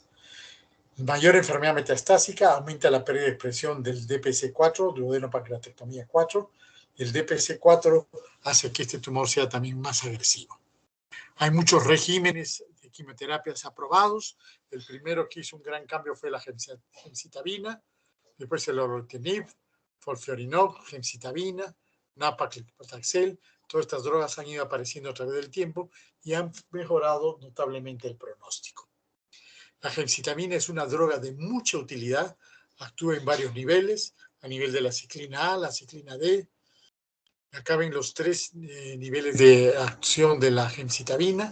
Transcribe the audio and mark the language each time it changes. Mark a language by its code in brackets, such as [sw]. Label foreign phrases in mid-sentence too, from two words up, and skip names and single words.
[es] Mayor enfermedad metastásica aumenta la pérdida de expresión del DPC4, duodenopancreatectomía 4. El DPC4 hace que este tumor sea también más agresivo. Hay muchos regímenes de quimioterapias aprobados. El primero que hizo un gran cambio fue la gemcitabina, después el lorlatinib, folfirinox, gemcitabina, nab-paclitaxel. Todas estas drogas han ido apareciendo a través del tiempo y han mejorado notablemente el pronóstico. La gemcitabina es una droga de mucha utilidad. actúa en varios niveles, a nivel de la ciclina A, la ciclina D. Acá ven los 3 niveles de acción de la gemcitabina.